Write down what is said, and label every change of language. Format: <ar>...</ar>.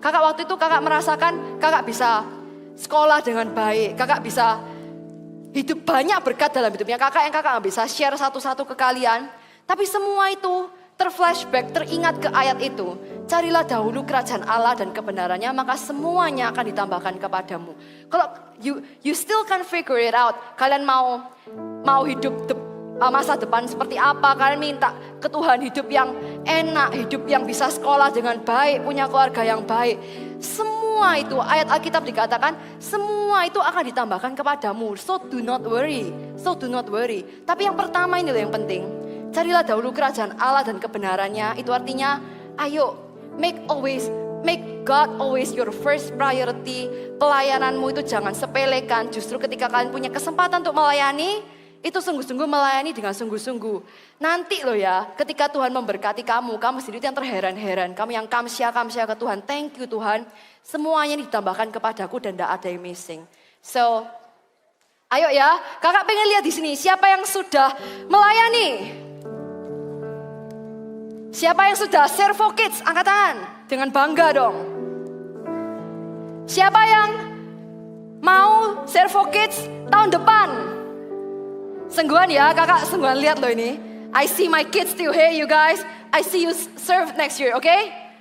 <id>Kakak waktu itu kakak merasakan kakak bisa sekolah dengan baik. Kakak bisa hidup banyak berkat dalam hidupnya kakak yang kakak gak bisa share satu-satu ke kalian. Tapi semua itu terflashback, teringat ke ayat itu. Carilah dahulu kerajaan Allah dan kebenarannya, maka semuanya akan ditambahkan kepadamu. Kalau</id> <en>you still can figure it out.</en> <id>Kalian mau hidup masa depan seperti apa, kalian minta ke Tuhan hidup yang enak, hidup yang bisa sekolah dengan baik, punya keluarga yang baik. Semua itu, ayat Alkitab dikatakan, semua itu akan ditambahkan kepadamu.</id> <en>So do not worry,</en> <id>Tapi yang pertama ini loh yang penting. Carilah dahulu kerajaan Allah dan kebenarannya. Itu artinya, ayo,</id> <en>make God always your first priority.</en> <id>Pelayananmu itu jangan sepelekan. Justru ketika kalian punya kesempatan untuk melayani, itu sungguh-sungguh melayani dengan sungguh-sungguh. Nanti loh ya, ketika Tuhan memberkati kamu sendiri yang terheran-heran. Kamu yang kamsya ke Tuhan.</id> <en>Thank you</en> <id>Tuhan. Semuanya ditambahkan kepadaku dan tidak ada yang missing. So, ayo ya, kakak pengen lihat di sini siapa yang sudah melayani. Siapa yang sudah Servo Kids? Angkat tangan. Dengan bangga dong. Siapa yang mau Servo Kids tahun depan? Sungguhan ya, kakak sungguhan lihat loh ini.</id> <en>I see my kids still here you guys. I see you serve next year, okay?</en>